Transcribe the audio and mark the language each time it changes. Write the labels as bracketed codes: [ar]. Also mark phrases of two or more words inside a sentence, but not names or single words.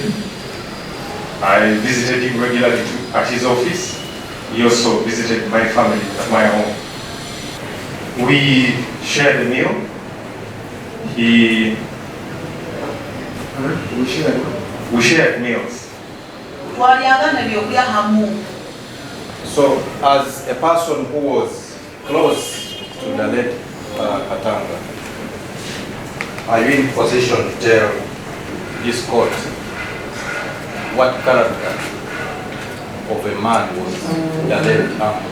[en] I visited him regularly at his office. He also visited my family at my home. We shared a meal. We shared meals. [nyo] Twalyagana ebyokulya hamu. [en] So as a person who was close to the late Katanga, are you in position to tell this court what character of a man was the late uncle?